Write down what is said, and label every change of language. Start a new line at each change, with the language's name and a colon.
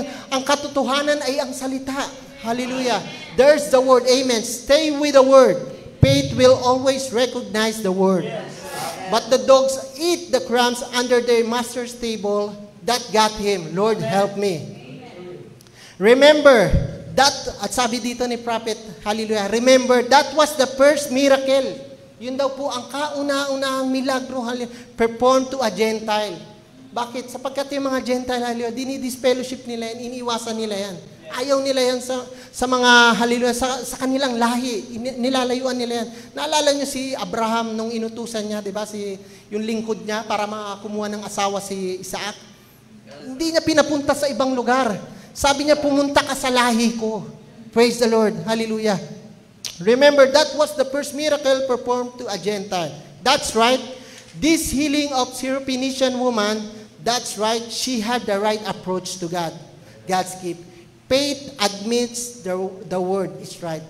Filipino: Ang katotohanan ay ang salita.
English: Hallelujah. There's the word. Amen. Stay with the word. Faith will always recognize the word. Yes. But the dogs eat the crumbs under their master's table. That got him. Lord, help me. Remember,
Filipino: at sabi dito ni prophet,
English: hallelujah, remember, that was the first miracle.
Filipino: Yun daw po ang kauna-unahang milagro,
English: performed to a Gentile.
Filipino: Bakit? Sapagkat yung mga Gentile, hallelujah, dinidisfellowship nila yan, iniiwasan nila yan. Ayaw nila yan sa mga, hallelujah, sa kanilang lahi. Nilalayuan nila yan. Naalala niyo si Abraham nung inutusan niya, di ba? Yung lingkod niya para makakumuha ng asawa si Isaac. Hindi niya pinapunta sa ibang lugar. Sabi niya, pumunta ka sa lahi ko.
English: Praise the Lord. Hallelujah. Remember, that was the first miracle performed to a Gentile. That's right. This healing of Syrophoenician woman, that's right. She had the right approach to God. God's gift. Faith admits the word is right.